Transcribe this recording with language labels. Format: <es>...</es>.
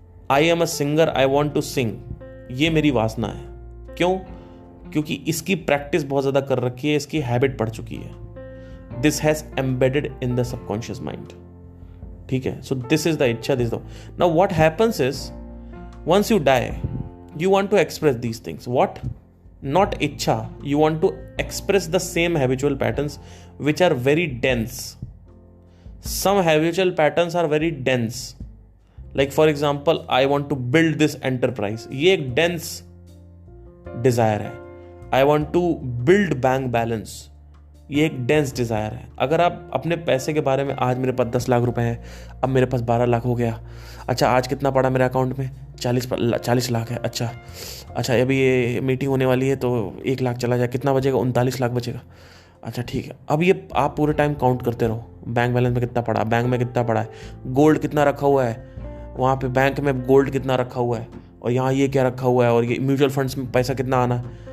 <en>I am a singer, I want to sing,</en> <hi>ये मेरी वासना है। क्यों? क्योंकि इसकी प्रैक्टिस बहुत ज्यादा कर रखी है, इसकी हैबिट पड़ चुकी है।</hi> <en>this has embedded in the subconscious mind,</en> <hi>ठीक है।</hi> <en>So this is the इच्छा, this now what happens is once you die you want to express these things. What? Not ichha. You want to express the same habitual patterns which are very dense. Some habitual patterns are very dense. Like for example, I want to build this enterprise.</en> <hi>ये एक dense desire है.</hi> <en>I want to build bank balance.</en> <hi>ये एक dense desire है। अगर आप अपने पैसे के बारे में, आज मेरे पास 10 लाख रुपए हैं, अब मेरे पास 12 लाख हो गया, अच्छा आज कितना पड़ा मेरे अकाउंट में? 40 लाख है। अच्छा अभी ये मीटिंग होने वाली है तो 1 लाख चला जाए, कितना बचेगा? 39 लाख बचेगा। अच्छा ठीक है, अब ये आप पूरे टाइम काउंट करते रहो, बैंक बैलेंस में कितना पड़ा, बैंक में कितना पड़ा है, गोल्ड कितना रखा हुआ है, वहाँ पे बैंक में गोल्ड कितना रखा हुआ है, और यहाँ ये क्या रखा हुआ है, और ये म्यूचुअल फंड्स में पैसा कितना आना।</hi>